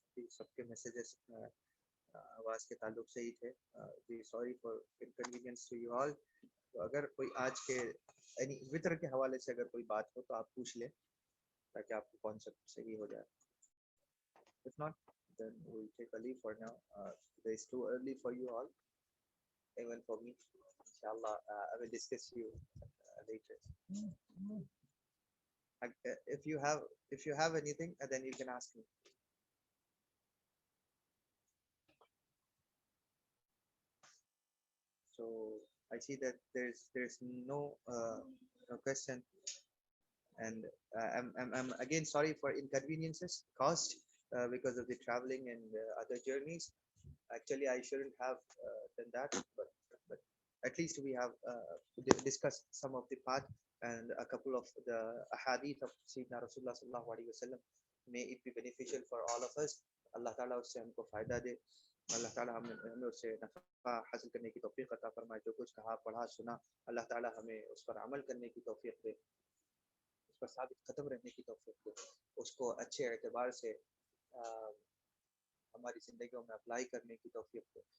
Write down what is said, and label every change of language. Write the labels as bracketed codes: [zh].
[ur] سب کے میسیجز آواز کے تعلق سے ہی تھے. جی [en] Sorry for inconvenience to you all. [ur] تو اگر کوئی آج کے یعنی وطر کے حوالے سے اگر کوئی بات ہو تو آپ پوچھ لیں تاکہ آپ کو کانسیپٹ صحیح ہو جائے. [en] If not, then we'll take a leave for now. It's too early for you all, even for me. Inshallah, I will discuss you later. If you have anything, then you can ask me. So I see that there's no question, and I'm again sorry for inconveniences caused because of the traveling and other journeys. Actually, I shouldn't have done that, but at least we have discussed some of the path and a couple of the ahadith of Sayyidina Rasulullah sallallahu alaihi wasallam. May it be beneficial for all of us. [ur] Allah Ta'ala usse humko fayda de. اللہ تعالیٰ ہمیں اس سے نفع حاصل کرنے کی توفیق عطا فرمائے. جو کچھ کہا پڑھا سنا اللہ تعالیٰ ہمیں اس پر عمل کرنے کی توفیق دے, اس پر ثابت قدم رہنے کی توفیق دے, اس کو اچھے اعتبار سے ہماری زندگیوں میں اپلائی کرنے کی توفیق دے.